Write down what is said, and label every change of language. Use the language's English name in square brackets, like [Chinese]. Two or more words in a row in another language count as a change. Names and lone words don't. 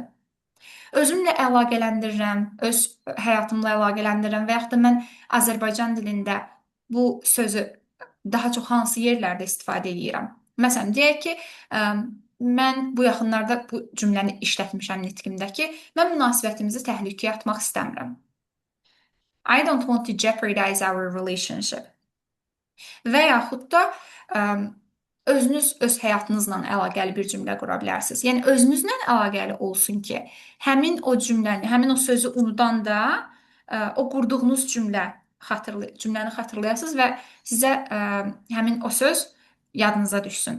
[Azerbaijani] Özümlə əlaqələndirirəm, öz həyatımla əlaqələndirirəm və yaxud da mən Azərbaycan dilində bu sözü daha çox hansı yerlərdə istifadə edirəm. Məsələn, deyək ki, mən bu yaxınlarda bu cümləni işlətmişəm nitqimdəki, mən münasibətimizi təhlükəyə atmaq istəmirəm. [English] I don't want to jeopardize our relationship. [Azerbaijani] Və yaxud da özünüz öz həyatınızla əlaqəli bir cümlə qura bilərsiniz. Yəni özünüzlə əlaqəli olsun ki, həmin o cümləni, həmin o sözü unudanda o qurduğunuz cümləni xatırlayasınız və sizə həmin o söz yadınıza düşsün.